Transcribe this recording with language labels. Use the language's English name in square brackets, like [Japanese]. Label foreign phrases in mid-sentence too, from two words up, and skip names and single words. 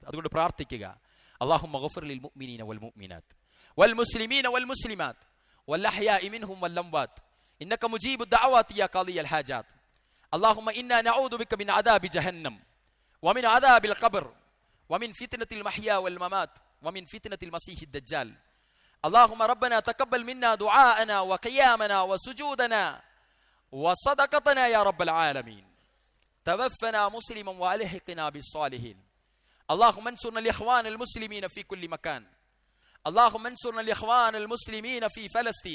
[Malayalam] അതുകൊണ്ട് പ്രാർത്ഥിക്കുക, [Arabic] اللهم اغفر للمؤمنين والمؤمنات والمسلمين والمسلمات الأحياء منهم والأموات إنك مجيب الدعوات يا قاضي الحاجات. اللهم إنا نعوذ بك من عذاب جهنم ومن عذاب القبر ومن فتنة المحيا والممات ومن فتنة المسيح الدجال. اللهم ربنا تقبل منا دعاءنا وقيامنا وسجودنا وصدقتنا يا رب العالمين. توفنا مسلما والحقنا بالصالحين. اللهم انصرنا الاخوان المسلمين في كل مكان. اللهم انصرنا الاخوان المسلمين في فلسطين.